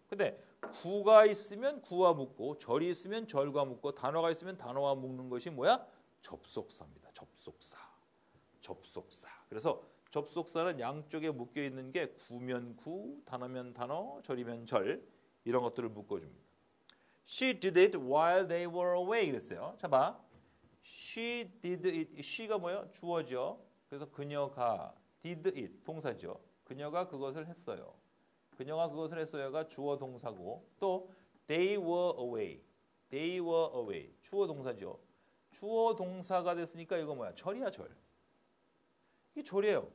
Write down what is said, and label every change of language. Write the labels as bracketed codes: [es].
[ko] 근데 구가 있으면 구와 묶고 절이 있으면 절과 묶고 단어가 있으면 단어와 묶는 것이 뭐야? 접속사입니다. 접속사. 접속사. 그래서 접속사는 양쪽에 묶여 있는 게 구면 구, 단어면 단어, 절이면 절 이런 것들을 묶어줍니다. [en] She did it while they were away [ko] 그랬어요. 자 봐. [en] She did it. [ko] she가 뭐예요? 주어죠. 그래서 그녀가 did it 동사죠. 그녀가 그것을 했어요. 그녀가 그것을 했어요가 주어 동사고 또 [en] they were away. they were away. [ko] 주어 동사죠. 주어 동사가 됐으니까 이거 뭐야? 절이야 절. 이게 절이에요.